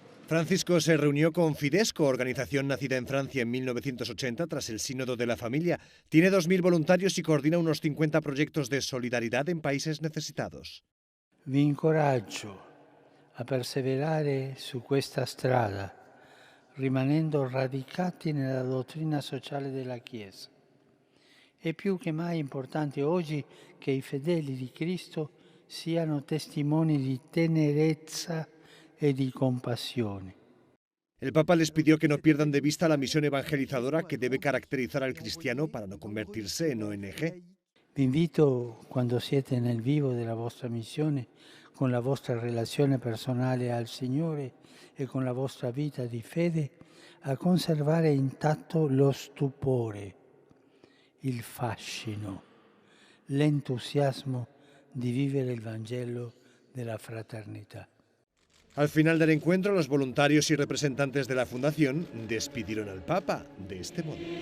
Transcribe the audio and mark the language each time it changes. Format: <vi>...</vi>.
<es>Francisco se reunió con Fidesco, organización nacida en Francia en 1980 tras el Sínodo de la Familia. Tiene 2.000 voluntarios y coordina unos 50 proyectos de solidaridad en países necesitados.</es> <it>Vi incoraggio a perseverare su questa strada, rimanendo radicati nella dottrina sociale della Chiesa. È più che mai importante oggi che i fedeli di Cristo siano testimoni di tenerezza</it> <es>y de compasión. El Papa les pidió que no pierdan de vista la misión evangelizadora que debe caracterizar al cristiano para no convertirse en ONG.</es> <it>Vi invito, quando siete nel vivo della vostra missione, con la vostra relazione personale al Signore e con la vostra vita di fede, a conservare intatto lo stupore, il fascino, l'entusiasmo di vivere il Vangelo della fraternità.</it> <es>Al final del encuentro, los voluntarios y representantes de la Fundación despidieron al Papa de este modo.</es>